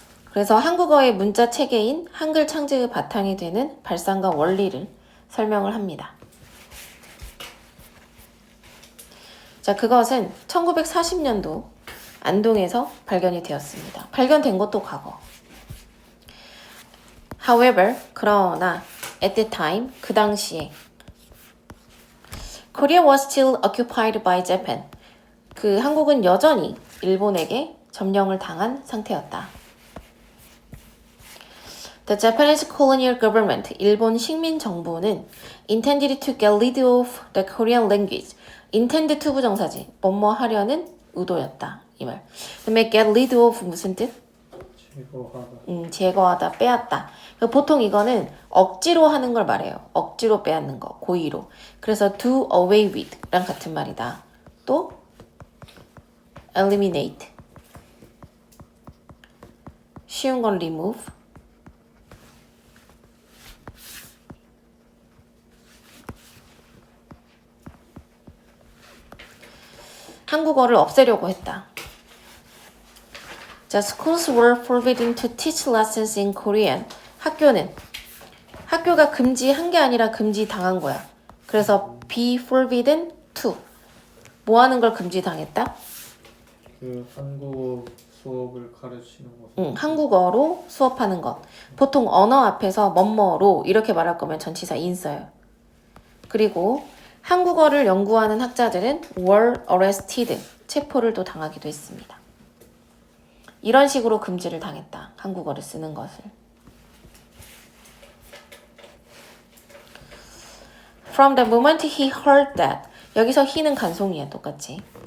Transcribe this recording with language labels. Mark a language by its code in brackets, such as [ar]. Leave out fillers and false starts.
[ko] 그래서 한국어의 문자 체계인 한글 창제의 바탕이 되는 발상과 원리를 설명을 합니다. 자, 그것은 1940년도 안동에서 발견이 되었습니다. 발견된 것도 과거. [en] However, [ko] 그러나 [en] at the time, [ko] 그 당시에 [en] Korea was still occupied by Japan. [ko] 그 한국은 여전히 일본에게 점령을 당한 상태였다. [en] The Japanese colonial government, [ko] 일본 식민 정부는 [en] intended to get rid of the Korean language. [ko] intend to 부정사지. 뭐뭐 하려는 의도였다. 이 말. 그다음에 get rid of 무슨 뜻? 제거하다. 제거하다, 빼앗다. 보통 이거는 억지로 하는 걸 말해요. 억지로 빼앗는 거, 고의로. 그래서 do away with 랑 같은 말이다. 또 eliminate. 쉬운 건 remove. 한국어를 없애려고 했다. [en] 자, schools were forbidden to teach lessons in Korean. [ko] 학교가 금지한 게 아니라 금지당한 거야. 그래서 be forbidden to. 뭐 하는 걸 금지당했다? 그 한국어 수업을 가르치는 것. 한국어로 수업하는 것. 보통 언어 앞에서 뭐뭐로 이렇게 말할 거면 전치사 in 써요. 그리고 한국어를 연구하는 학자들은 [en] were arrested. [ko] 체포를 또 당하기도 했습니다. 이런 식으로 금지를 당했다. 한국어를 쓰는 것을. [en] From the moment he heard that. [ko] 여기서 he는 간송이야, 똑같이.